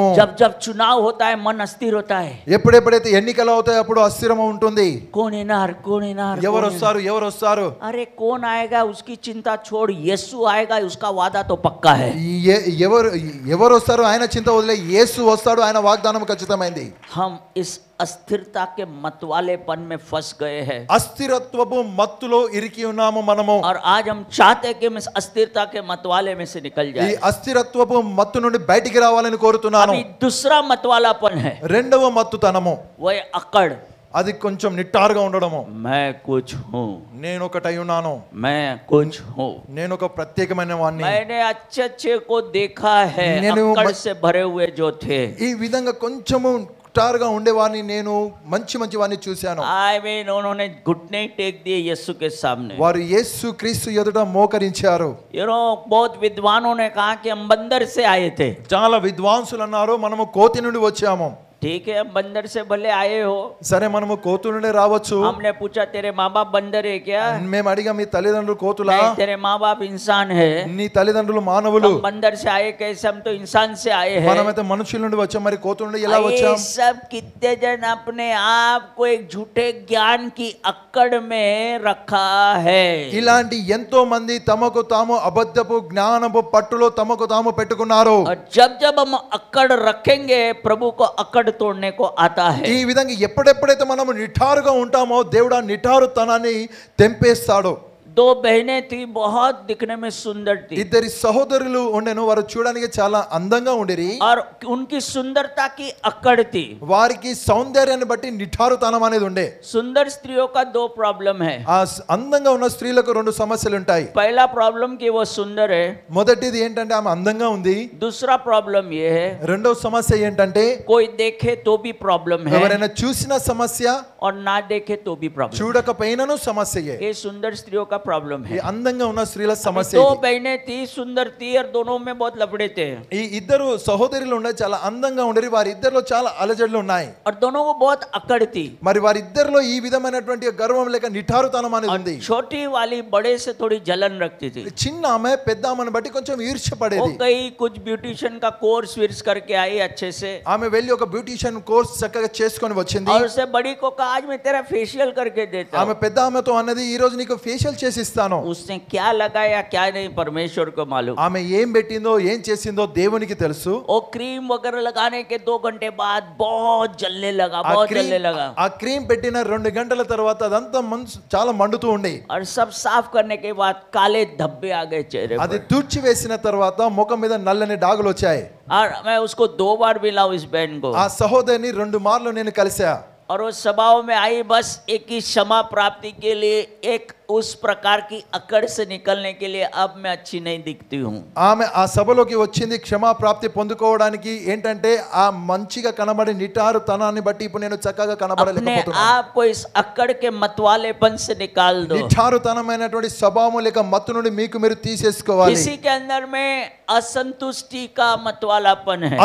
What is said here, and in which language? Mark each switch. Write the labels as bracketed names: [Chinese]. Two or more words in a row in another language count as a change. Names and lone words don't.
[Hindi] जब जब चुनाव होता है मन अस्थिर होता है, [Telugu] ఎప్పుడెప్పుడైతే ఎన్నికలు అవుతాయో అప్పుడు అస్థిరము ఉంటుంది. [Hindi] कौन इनार कौन इनार, [Telugu] ఎవరు వస్తారు ఎవరు వస్తారు, [Hindi] अरे कौन आएगा उसकी चिंता छोड़, यीशु आएगा उसका वादा तो पक्का है। [Telugu] ఎవరు వస్తారు ఆయన చింత వదిలే, యేసు వస్తాడు ఆయన వాగ్దానం ఖచ్చితమైంది. [Hindi] हम इस अस्थिरता के मतवालेपन में फंस गए हैं, [Telugu] అస్థిరత్వపు మత్తులో ఇరికి ఉన్నాము మనము. [Hindi] और आज हम चाहते हैं कि हम इस अस्थिरता के मतवाले में से निकल [Telugu] ఈ [Hindi] जाए। [Telugu] అస్థిరత్వపు మత్తు నుండి బయటికి రావాలని కోరుతున్నాను. [Hindi] अभी दूसरा मतवालापन है, [Telugu] రెండవ మత్తుతనము, [Hindi] वो है अकड़, [Telugu] అది కొంచెం నిట్టారుగా ఉండడము. [Hindi] मैं कुछ हूँ, [Telugu] నేను ఒకటై ఉన్నాను, [Hindi] मैं कुछ हूँ, [Telugu] నేను ఒక ప్రత్యేకమైన వాణ్ణి. [Hindi] मैंने अच्छे अच्छे को देखा है, [Telugu] నేను [Hindi] अकड़ से भरे हुए जो थे, [Telugu] ఈ విధంగా కొంచెము నిట్టారుగా ఉండేవాడిని, నేను మంచి మంచి వాడిని చూశాను. [English] I mean [Hindi] उन्होंने घुटने टेक दिए यीशु के सामने। [Telugu] వారు యేసు క్రీస్తు ఎదుట మోకరించారు. [English] you know [Hindi] बहुत विद्वानों ने कहा कि हम बंदर से आए थे। [Telugu] చాలా విద్వాంసులు అన్నారు మనము కోతి నుండి వచ్చాము. [Hindi] ठीक है, हम बंदर से भले आए हो, [Telugu] సరే మనము కోతు నుండి రావచ్చు. [Hindi] हमने पूछा तेरे माँ बाप बंदर है क्या, [Telugu] మేము అడిగా మీ తల్లిదండ్రులు కోతులా, [Hindi] नहीं तेरे माँ बाप इंसान है, [Telugu] నీ తల్లిదండ్రులు మానవులు, [Hindi] हम बंदर से आए कैसे, हम तो इंसान से आए हैं। [Telugu] మనమైతే మనుషుల నుండి వచ్చాం, మరి కోతు నుండి ఎలా వచ్చాం? [Hindi] ये सब कितने जन अपने आप को एक झूठे ज्ञान की अक्कड़ में रखा है। [Telugu] ఇలాంటి ఎంతో మంది తమకు తాము అబద్ధపు జ్ఞానపు పట్టులో తమకు తాము పెట్టుకున్నారు. [Hindi] और जब जब हम अक्कड़ रखेंगे प्रभु को अक्कड़ तोड़ने को आता है। [Telugu] ఈ విధంగా ఎప్పుడెప్పుడైతే మనము నిఠారుగా ఉంటామో దేవుడు ఆ నిఠారుతనాన్ని తెంపేస్తాడు. [Hindi] दो बहनें थी, बहुत दिखने में सुंदर थी, [Telugu] ఇద్దరి సహోదరులు ఉండెను, వారు చూడడానికి చాలా అందంగా ఉండేరి. [Hindi] और उनकी सुंदरता की अकड़ थी। [Telugu] వారికి సౌందర్యాన్ని బట్టి నిఠారుతనం అనేది ఉండే. [Hindi] सुंदर स्त्रियों का दो प्रॉब्लम है। [Telugu] ఆ అందంగా ఉన్న స్త్రీలకు రెండు సమస్యలు ఉంటాయి. [Hindi] पहला प्रॉब्लम कि वो सुंदर है, [Telugu] మొదటిది ఏంటంటే ఆమె అందంగా ఉంది. [Hindi] दूसरा प्रॉब्लम ये है [Telugu] రెండవ సమస్య ఏంటంటే [Hindi] कोई देखे तो भी प्रॉब्लम है, [Telugu] ఎవరైనా చూసిన సమస్య, [Hindi] और ना देखे तो भी प्रॉब्लम। [Telugu] చూడకపోయినను సమస్యయే. [Hindi] ये सुंदर स्त्रियों का प्रॉब्लम [Telugu] ఈ [Hindi] है। [Telugu] అందంగా ఉన్న స్త్రీల సమస్య [Hindi] दो [Telugu] ఇది. [Hindi] बहनें थी, सुंदर थी, और दोनों में बहुत लफड़े थे, [Telugu] ఈ ఇద్దరు సహోదరులు ఉండే చాలా అందంగా ఉండేది, వారి ఇద్దరిలో చాలా అలజడులు ఉన్నాయి. [Hindi] और दोनों को बहुत अकड़ थी। [Telugu] మరి వారిద్దరిలో ఈ విధమైనటువంటి గర్వం లేక నిఠారుతనం అనేది ఉంది. [Hindi] छोटी वाली बड़े से थोड़ी जलन रखती थी। [Telugu] చిన్న ఆమె పెద్ద ఆమెను బట్టి కొంచెం ఈర్ష్య [Hindi] वो [Telugu] పడేది. [Hindi] कहीं कुछ ब्यूटिशियन का कोर्स विर्स करके आई अच्छे से, [Telugu] ఆమె వెళ్ళి ఒక [English] beautician course [Telugu] చక్కగా చేసుకొని వచ్చింది. [Hindi] और उससे बड़ी को कहा आज मैं तेरा फेशियल करके देता [Telugu] ఆమె [Hindi] हूं। [Telugu] పెద్ద ఆమెతో అన్నది ఈ రోజు నీకు ఫేషియల్ చేసి ఇస్తాను. [Hindi] उसने क्या लगाया क्या नहीं परमेश्वर को मालूम। [Telugu] ఆమె ఏం పెట్టిందో ఏం చేసిందో దేవునికి తెలుసు. [Hindi] वो क्रीम वगैरह लगाने के 2 घंटे बाद बहुत जलने लगा, [Telugu] ఆ [Hindi] बहुत जलने लगा, [Telugu] క్రీమ్ పెట్టిన 2 గంటల తర్వాత అదంతా చాలా మండుతూ ఉంది. [Hindi] और सब साफ करने के बाद काले धब्बे आ गए चेहरे [Telugu] అది [Hindi] पर। [Telugu] తుడిచి వేసిన తర్వాత ముఖం మీద నల్లని డాగులు వచ్చాయి. [Hindi] और मैं उसको 2 बार मिला इस बहन को, [Telugu] ఆ సహోదరిని 2 మార్లు నేను కలిసా. [Hindi] और वो सभाओं में आई बस एक ही क्षमा प्राप्ति के लिए, एक उस प्रकार की अकड़ से निकलने के लिए अब मैं अच्छी नहीं दिखती हूँ. [Telugu] ఆమె ఆ సభలోకి వచ్చింది క్షమా ప్రాప్తి పొందుకోవడానికి. ఏంటంటే ఆ మంచిగా కనబడే నిటారు తనాన్ని బట్టి ఇప్పుడు నేను చక్కగా [Hindi] अपने [Telugu] కనబడలేకపోతున్నాను. [Hindi] आप को इस अकड़ के मतवालेपन से निकाल दो. [Telugu] నిటారుతనమైనటువంటి స్వభావం లేక మత్తు నుండి మీకు మీరు తీసేసుకోవాలి. [Hindi] किसी के अंदर में असंतुष्टि का मतवालापन है.